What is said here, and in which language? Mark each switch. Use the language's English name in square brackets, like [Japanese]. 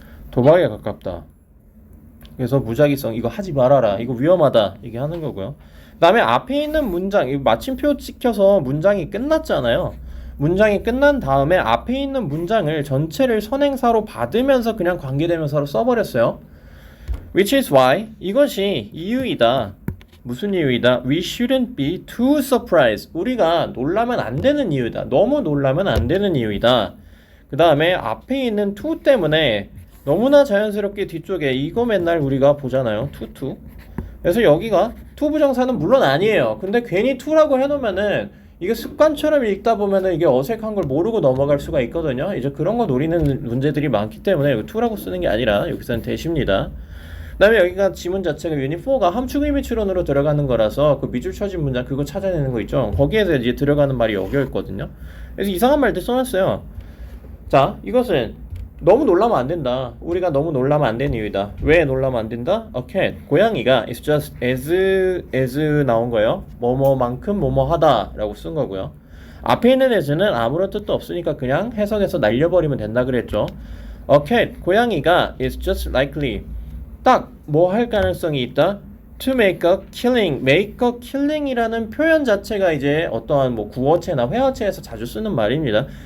[Korean] 도박에 가깝다. 그래서 무작위성, 이거 하지 말아라, 이거 위험하다, 이게 하는 거고요. 그 다음에 앞에 있는 문장, 이 마침표 찍혀서 문장이 끝났잖아요. 문장이 끝난 다음에 앞에 있는 문장을 전체를 선행사로 받으면서 그냥 관계대명사로 써버렸어요. [English] Which is why, [Korean] 이것이 이유이다. 무슨 이유이다? [English] We shouldn't be too surprised. [Korean] 우리가 놀라면 안 되는 이유다. 너무 놀라면 안 되는 이유이다. 그 다음에 앞에 있는 to 때문에 너무나 자연스럽게 뒤쪽에 이거 맨날 우리가 보잖아요. to. 그래서 여기가 to 부정사는 물론 아니에요. 근데 괜히 to라고 해놓으면은 이게 습관처럼 읽다 보면은 이게 어색한 걸 모르고 넘어갈 수가 있거든요. 이제 그런 거 노리는 문제들이 많기 때문에 이거 to라고 쓰는 게 아니라 여기서는 대시입니다. 그 다음에 여기가 지문 자체가 유닛 4가 함축 의미 추론으로 들어가는 거라서 그 밑줄 쳐진 문장 그거 찾아내는 거 있죠. 거기에서 이제 들어가는 말이 여기였거든요. 그래서 이상한 말들 써놨어요. 자, 이것은 너무 놀라면 안 된다. 우리가 너무 놀라면 안 되는 이유다. 왜 놀라면 안 된다? [English] A cat, [Korean] 고양이가 [English] is just as [Korean] 나온 거예요. 뭐뭐만큼 뭐뭐하다 라고 쓴 거고요. 앞에 있는 as는 아무런 뜻도 없으니까 그냥 해석해서 날려버리면 된다 그랬죠. [English] A cat, [Korean] 고양이가 [English] is just likely, [Korean] 딱 뭐 할 가능성이 있다? [English] To make a killing. [Korean] make a killing이라는 표현 자체가 이제 어떠한 뭐 구어체나 회어체에서 자주 쓰는 말입니다.